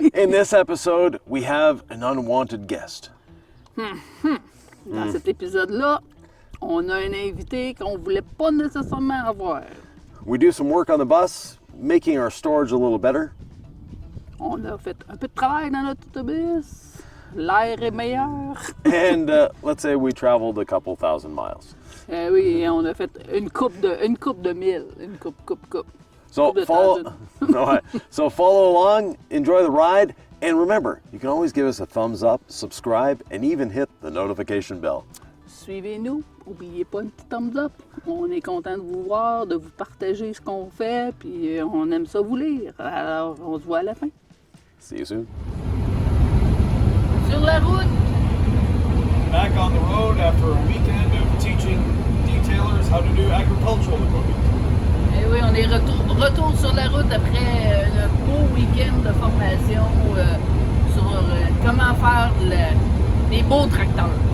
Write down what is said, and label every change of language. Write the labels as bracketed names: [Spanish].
[English] In this episode, we have an unwanted guest. [French] Dans cet épisode-là, on a un invité qu'on voulait pas nécessairement avoir. [English] We do some work on the bus, making our storage a little better. [French] On a fait un peu de travail dans notre autobus. L'air est meilleur. [English] And let's say we traveled a couple thousand miles. [French] Oui, on a fait une coupe de mille. Une coupe. [English] So [French] Coupe de [English] follow, so follow along, enjoy the ride, and remember, you can always give us a thumbs up, subscribe, and even hit the notification bell. [French] Suivez-nous. N'oubliez pas un petit thumbs up. On est content de vous voir, de vous partager ce qu'on fait, puis on aime ça vous lire. Alors, on se voit à la fin. [English] See you soon. [French] Sur la route. [English] Back on the road after a weekend of teaching detailers how to do agricultural equipment. [French] Eh oui, on est retour sur la route après un beau week-end de formation sur comment faire des beaux tracteurs.